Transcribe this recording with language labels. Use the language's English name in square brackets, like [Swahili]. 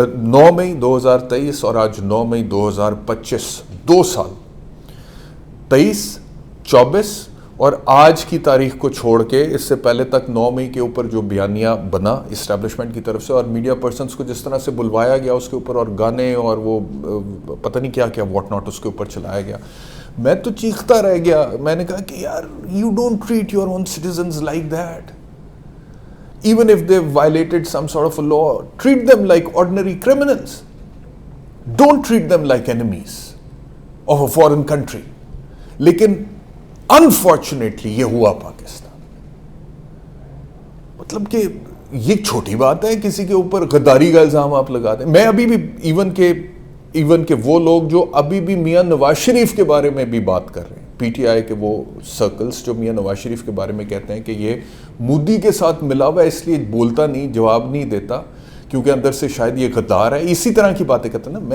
[Urdu] 9 مئی 2023 اور آج 9 مئی 2025، 2 سال، 23، 24 اور آج کی تاریخ کو چھوڑ کے اس سے پہلے تک 9 مئی کے اوپر جو بیانیہ بنا اسٹیبلشمنٹ کی طرف سے اور میڈیا پرسنز کو جس طرح سے بلوایا گیا اس کے اوپر، اور گانے اور وہ پتہ نہیں کیا کیا واٹ ناٹ اس کے اوپر چلایا گیا، میں تو چیختا رہ گیا. میں نے کہا کہ یار [English] You don't treat your own citizens like that. Even if they've violated some sort of a law, treat them like ordinary criminals. Don't treat them like enemies of a foreign country. [Urdu] لیکن unfortunately یہ ہوا پاکستان. مطلب کہ یہ چھوٹی بات ہے کسی کے اوپر غداری کا الزام آپ لگا دیں. میں ابھی بھی ایون کہ وہ لوگ جو ابھی بھی میاں نواز شریف کے بارے میں بھی بات کر رہے ہیں، پی ٹی آئی کے وہ سرکلز جو میاں نواز شریف کے بارے میں کہتے ہیں کہ یہ مودی کے ساتھ ملا ہوا ہے اس لیے بولتا نہیں، جواب نہیں دیتا کیونکہ اندر سے شاید یہ غدار ہے، اسی طرح کی باتیں کرتے ہیں نا.